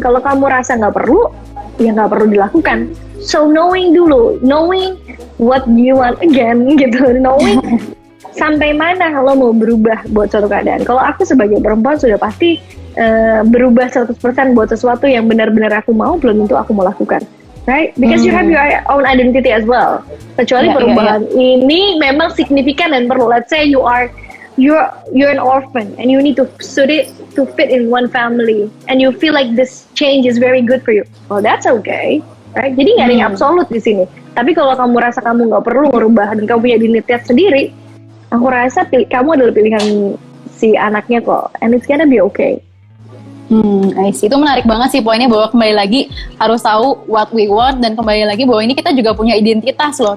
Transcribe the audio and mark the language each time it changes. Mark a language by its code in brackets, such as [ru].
[id] Kalau kamu rasa nggak perlu, ya nggak perlu dilakukan. [en] So knowing what you want again [id] gitu, knowing sampai mana lo mau berubah buat suatu keadaan. Kalau aku sebagai perempuan sudah pasti berubah 100% buat sesuatu yang benar-benar aku mau, belum tentu aku mau lakukan. [en] Right? Because you have your own identity as well. [id] Kecuali perubahan ini memang signifikan dan perlu. [en] Let's say you're an orphan and you need to fit in one family and you feel like this change is very good for you. Well, that's okay. Right? [id] Jadi nggak ada yang absolut di sini. Tapi kalau kamu rasa kamu nggak perlu merubah dan kamu punya identitas sendiri, aku rasa kamu adalah pilihan si anaknya kok. [en] And it's gonna be okay. I see. [id] Itu menarik banget sih poinnya, bahwa kembali lagi harus tahu [en] what we want, [id] dan kembali lagi bahwa ini kita juga punya identitas loh.